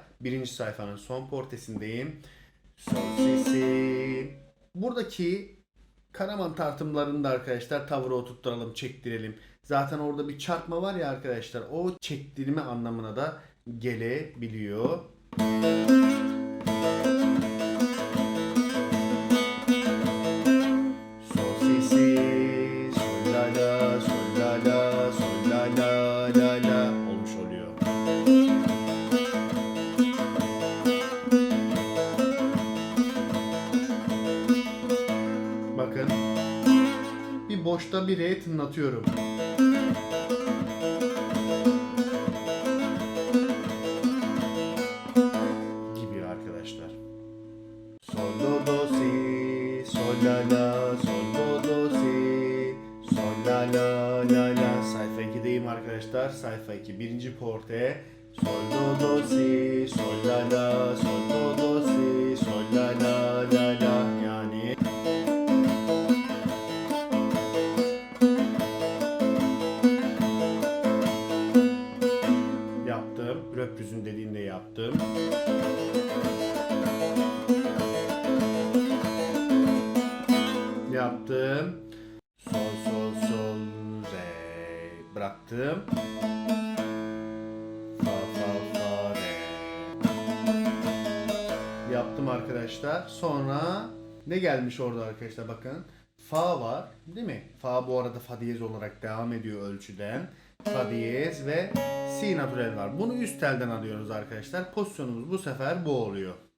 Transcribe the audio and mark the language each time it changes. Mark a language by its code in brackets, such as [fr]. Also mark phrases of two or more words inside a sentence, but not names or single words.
[tr] Birinci sayfanın son portesindeyim. Sol si si. Buradaki Karaman tartımlarını da arkadaşlar tavıra oturtturalım, çektirelim. Zaten orada bir çarpma var ya arkadaşlar. O çektirme anlamına da gelebiliyor. Sol si si, sol la la, sol la la, sol la la la la olmuş oluyor. Bakın. Bir boşta bir re tınlatıyorum. Gibi arkadaşlar. Sol do do si, sol la la, sol do do si, sol la la la la. Sayfa 2'deyim arkadaşlar. Sayfa 2. Birinci porte. Sol do do si, sol la la, sol do do si, sol la la la la. Yani yaptım. Röprizün dediğinde yaptım. Yaptım. Sol sol sol re. Bıraktım. Fa fa fa re. Yaptım arkadaşlar. Sonra ne gelmiş orada arkadaşlar bakın. Fa var değil mi? Fa bu arada fa diyez olarak devam ediyor ölçüden. Fa diyez ve si natürel var. Bunu üst telden alıyoruz arkadaşlar. Pozisyonumuz bu sefer bu oluyor.